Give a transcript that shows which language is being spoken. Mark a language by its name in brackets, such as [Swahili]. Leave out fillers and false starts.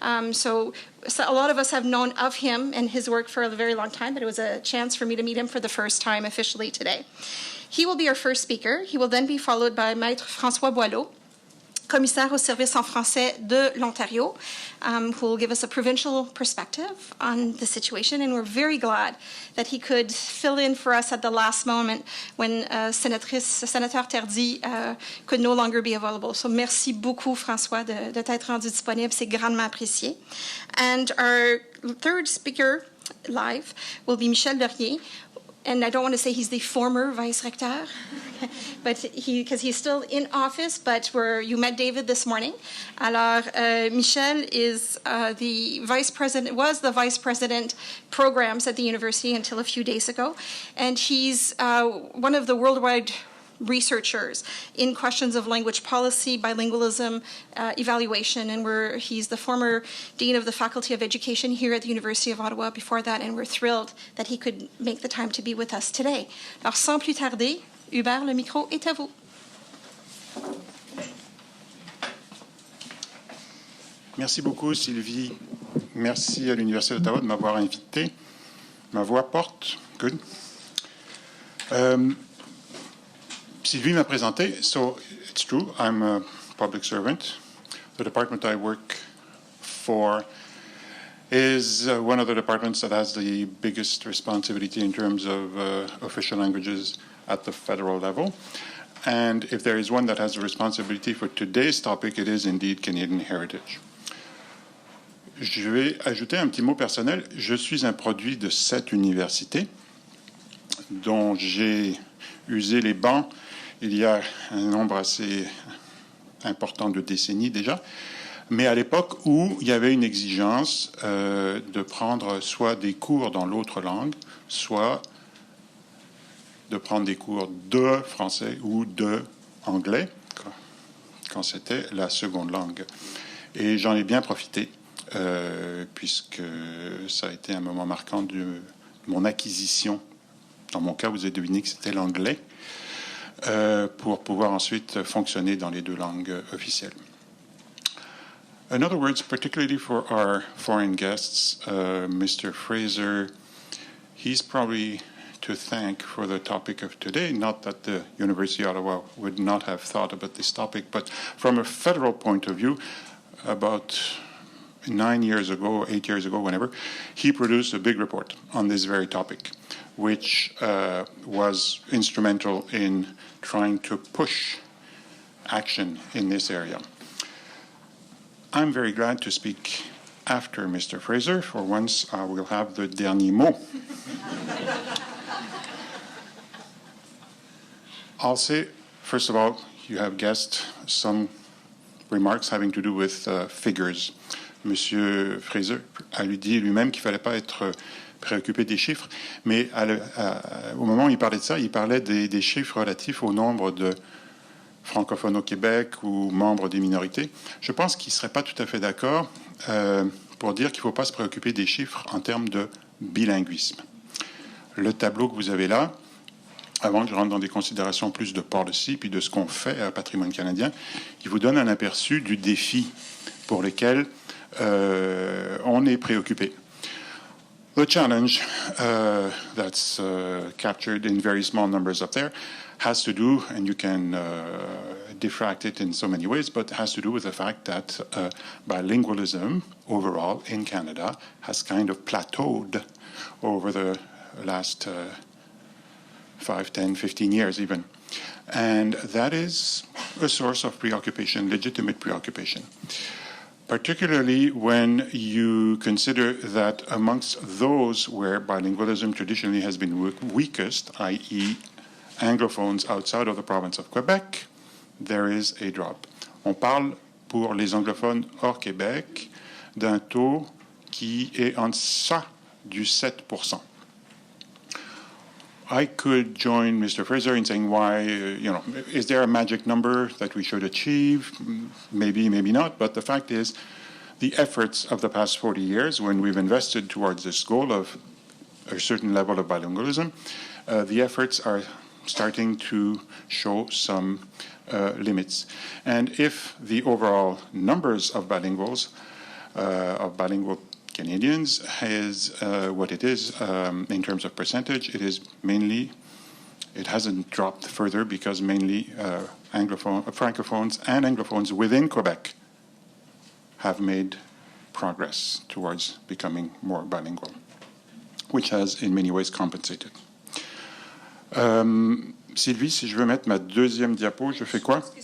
[English] So a lot of us have known of him and his work for a very long time, but it was a chance for me to meet him for the first time officially today. He will be our first speaker. He will then be followed by Maître François Boileau. [French] commissaire au service en français de l'Ontario, [English] who will give us a provincial perspective on the situation. And we're very glad that he could fill in for us at the last moment when Sénateur Tardy could no longer be available. [French] So merci beaucoup, François, de t'être rendu disponible. C'est grandement apprécié. [English] And our third speaker live will be Michel Verrier. And I don't want to say he's the former vice rector, but because he's still in office, but you met David this morning. Alors, Michel is was the vice president programs at the university until a few days ago. And he's one of the worldwide researchers in questions of language policy, bilingualism, evaluation, and he's the former dean of the Faculty of Education here at the University of Ottawa before that, and we're thrilled that he could make the time to be with us today. [French] Alors, sans plus tarder, Hubert, le micro est à vous. Merci beaucoup, Sylvie. Merci à l'Université d'Ottawa de m'avoir invité. Ma voix porte. [English] Good. Sylvie [French] m'a présenté, [English] so it's true, I'm a public servant. The department I work for is one of the departments that has the biggest responsibility in terms of official languages at the federal level. And if there is one that has a responsibility for today's topic, it is indeed Canadian heritage. [French] Je vais ajouter un petit mot personnel. Je suis un produit de cette université dont j'ai usé les bancs il y a un nombre assez important de décennies déjà, mais à l'époque où il y avait une exigence de prendre soit des cours dans l'autre langue, soit de prendre des cours de français ou de anglais, quand c'était la seconde langue. Et j'en ai bien profité, puisque ça a été un moment marquant de mon acquisition. Dans mon cas, vous avez deviné que c'était l'anglais, pour pouvoir ensuite fonctionner dans les deux langues officielles. [English] In other words, particularly for our foreign guests, Mr. Fraser, he's probably to thank for the topic of today. Not that the University of Ottawa would not have thought about this topic, but from a federal point of view, about 9 years ago, 8 years ago, whenever, he produced a big report on this very topic, which was instrumental in trying to push action in this area. I'm very glad to speak after Mr. Fraser. For once, I will have the [French] dernier mot. [English] I'll say, first of all, you have guessed some remarks having to do with figures. [French] Monsieur Fraser a dit lui-même qu'il ne fallait pas être préoccupé des chiffres, mais au moment où il parlait de ça, il parlait des chiffres relatifs au nombre de francophones au Québec ou membres des minorités. Je pense qu'il ne serait pas tout à fait d'accord pour dire qu'il ne faut pas se préoccuper des chiffres en termes de bilinguisme. Le tableau que vous avez là, avant que je rentre dans des considérations plus de policy puis de ce qu'on fait à Patrimoine canadien, il vous donne un aperçu du défi pour lequel on est préoccupé. [English] The challenge that's captured in very small numbers up there has to do, and you can diffract it in so many ways, but has to do with the fact that bilingualism overall in Canada has kind of plateaued over the last 5, 10, 15 years even. And that is a source of preoccupation, legitimate preoccupation. Particularly when you consider that amongst those where bilingualism traditionally has been weakest, i.e. anglophones outside of the province of Quebec, there is a drop. [French] On parle pour les anglophones hors Québec d'un taux qui est en deçà du 7%. [English] I could join Mr. Fraser in saying why, is there a magic number that we should achieve? Maybe, maybe not. But the fact is, the efforts of the past 40 years, when we've invested towards this goal of a certain level of bilingualism, the efforts are starting to show some limits. And if the overall numbers of bilinguals, of bilingual Canadians is what it is in terms of percentage, it is mainly it hasn't dropped further because mainly francophones and anglophones within Quebec have made progress towards becoming more bilingual, which has in many ways compensated. [French] Sylvie, si je veux mettre ma deuxième diapo, je fais quoi?